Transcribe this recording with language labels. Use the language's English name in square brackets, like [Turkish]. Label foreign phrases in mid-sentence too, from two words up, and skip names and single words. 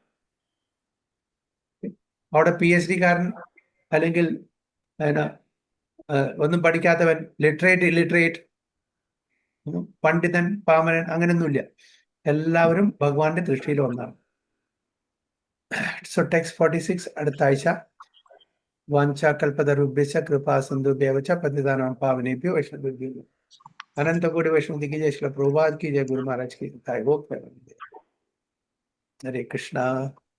[Malayalam] അവിടെ PhD കാരൻ അല്ലെങ്കിൽ ഒന്നും പഠിക്കാത്തവൻ, [English] literate illiterate, [Malayalam] പണ്ഡിതൻ പാമരൻ അങ്ങനെയൊന്നുമില്ല. എല്ലാവരും ഭഗവാന്റെ ദൃഷ്ടിയിൽ ഒന്നാണ്. [English] so text [Malayalam] 46 അടുത്ത ആഴ്ച. [Sanskrit] വാഞ്ചാ കൽപതരുഭ്യശ്ച കൃപാ സിന്ധുഭ്യവച പതിതാനാം പാവനേഭ്യോ വൈഷ്ണവേഭ്യോ [Hindi] अनंत कोटि वैष्णव की जय, श्रील प्रभुपाद की जय, गुरु महाराज की जय। [Sanskrit] हरे कृष्णा।